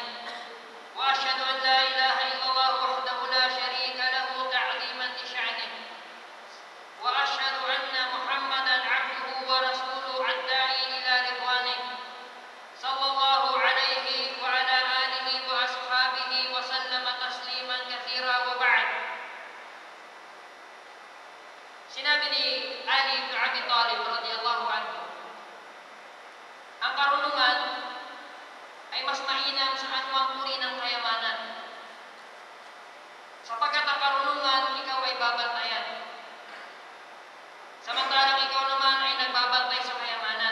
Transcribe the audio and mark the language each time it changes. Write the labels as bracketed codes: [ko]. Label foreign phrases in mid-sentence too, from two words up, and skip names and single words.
[ar] وأشهد أن لا إله إلا الله وحده لا شريك له تعظيما لشأنه، وأشهد أن محمدا عبده ورسوله الداعي إلى رضوانه صلى الله عليه وعلى آله وأصحابه وسلم تسليما كثيرا. وبعد. [tl] Sinabi ni Ali bin Abi Talib [ar] رضي الله عنه, [tl] ang karunungan ay mas mainam sa anumang uri ng kayamanan, sapagkat ang karunungan ikaw ay babantayan, samantalang ikaw naman ay nagbabantay sa kayamanan.